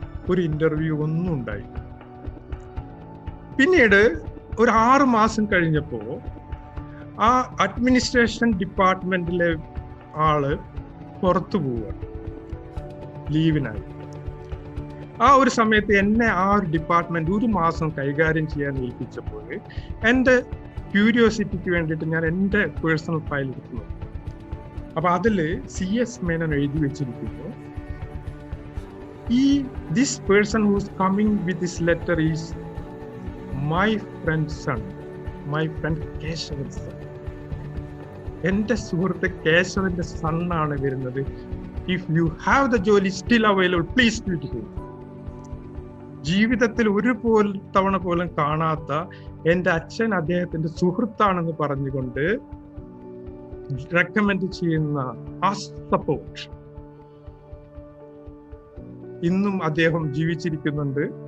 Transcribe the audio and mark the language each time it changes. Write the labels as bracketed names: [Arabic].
[Malayalam] ഒരു ഇന്റർവ്യൂ ഒന്നും ഉണ്ടായി. പിന്നീട് ഒരു 6 മാസം കഴിഞ്ഞപ്പോ ആ അഡ്മിനിസ്ട്രേഷൻ ഡിപ്പാർട്ട്മെന്റിലെ ആള് പുറത്തു പോവുകയാണ് ലീവിനായി. ആ ഒരു സമയത്ത് എന്നെ ആ ഒരു ഡിപ്പാർട്ട്മെന്റ് 1 മാസം കൈകാര്യം ചെയ്യാൻ ഏൽപ്പിച്ചപ്പോൾ എൻ്റെ ക്യൂരിയോസിറ്റിക്ക് വേണ്ടിയിട്ട് ഞാൻ എൻ്റെ പേഴ്സണൽ ഫയൽ എടുക്കുന്നു. അപ്പൊ അതില് CS മേനോൻ എഴുതി വെച്ചിരിക്കുന്നു, [English] this person who is coming with this letter is my friend's son, my friend Keshavan's son. [Malayalam] എൻ്റെ സുഹൃത്ത് കേശവന്റെ സണ്ണാണ് വരുന്നത്. [English] If you have the ജോലി still available, please speak to him. [Malayalam] ജീവിതത്തിൽ ഒരു തവണ പോലും കാണാത്ത എൻ്റെ അച്ഛൻ അദ്ദേഹത്തിന്റെ സുഹൃത്താണെന്ന് പറഞ്ഞുകൊണ്ട് റെക്കമെൻഡ് ചെയ്യുന്ന ആ സപ്പോർട്ട് ഇന്നും അദ്ദേഹം ജീവിച്ചിരിക്കുന്നുണ്ട്.